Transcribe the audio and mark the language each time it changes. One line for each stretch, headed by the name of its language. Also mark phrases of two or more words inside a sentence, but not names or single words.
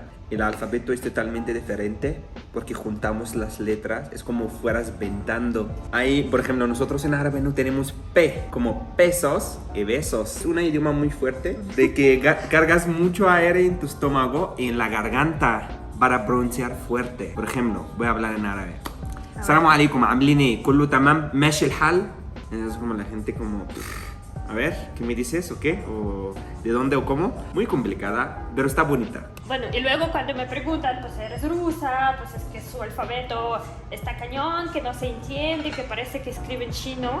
Spanish: El alfabeto es totalmente diferente porque juntamos las letras, es como fueras ventando. Ahí, por ejemplo, nosotros en árabe no tenemos P, como pesos y besos. Es un idioma muy fuerte de que cargas mucho aire en tu estómago y en la garganta para pronunciar fuerte. Por ejemplo, voy a hablar en árabe.
Arabic: السلام عليكم, عاملين ايه؟ كله تمام؟ ماشي الحال.
Spanish: Es como la gente como... A ver, ¿qué me dices o qué? ¿O de dónde o cómo? Muy complicada, pero está bonita. Bueno, y luego cuando me preguntan, pues eres rusa, pues es que su alfabeto está cañón, que no se entiende, que parece que escribe en chino.